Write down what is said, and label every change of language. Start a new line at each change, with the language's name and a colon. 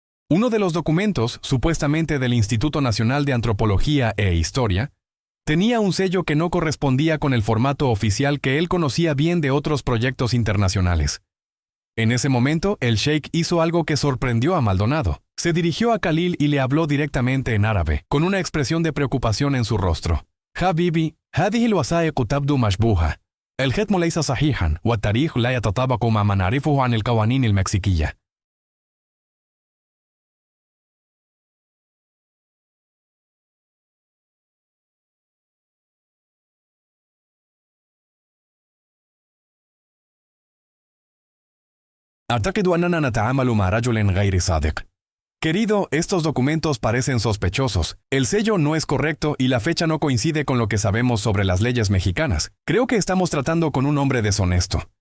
Spanish: Uno de los documentos, supuestamente del Instituto Nacional de Antropología e Historia, tenía un sello que no correspondía con el formato oficial que él conocía bien de otros proyectos internacionales. En ese momento, el sheik hizo algo que sorprendió a Maldonado. Se dirigió a Khalil y le habló directamente en árabe, con una expresión de preocupación en su rostro.
Arabic: Habibi, هذه الوثائق تبدو مشبوهة. الختم ليس صحيحا والتاريخ لا يتطابق مع ما نعرفه عن القوانين المكسيكية. أعتقد أننا نتعامل مع رجل غير صادق.
Spanish: Querido, estos documentos parecen sospechosos. El sello no es correcto y la fecha no coincide con lo que sabemos sobre las leyes mexicanas. Creo que estamos tratando con un hombre deshonesto.